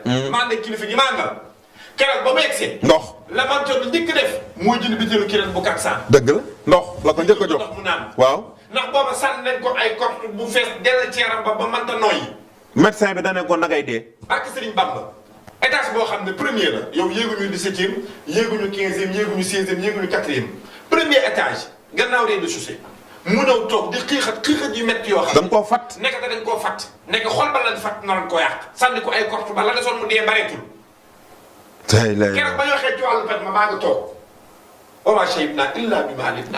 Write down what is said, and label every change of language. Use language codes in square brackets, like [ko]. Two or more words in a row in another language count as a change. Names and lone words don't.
[wo] maa nekk kilifa gi maa àndal keroog ba mu yegsee. ndox la Mame Thierno njëkk def. mooy jënd bitéelu kireen bu 400. dëgg la ndox la ko njëkk a jox ndox mu naan. waaw. ndax booba sànni nañ ko ay korte bu fees dell ci yaram ba mënta nooyi. médecin bi da ne ko nagay dee. barke Serigne Bamba étage boo xam ne premier la yow yéeguñu 17e yéeguñu 15e yéeguñu 16e yéeguñu 4e [fr] premier étage [wo] gannaaw rez-de-chaussée mu ñëw toog di xiixat yu métti yoo xam ne. dañ koo fat. nekk dañ koo fat nekk xol ba lañ fat naroon koo yàq sànni ko ay korte ba la desoon mu dee bareetul. keroog ba ñu waxee ci wàllu paj ma maa ngi toog. [ar] وما شهدنا إلا بما علمنا.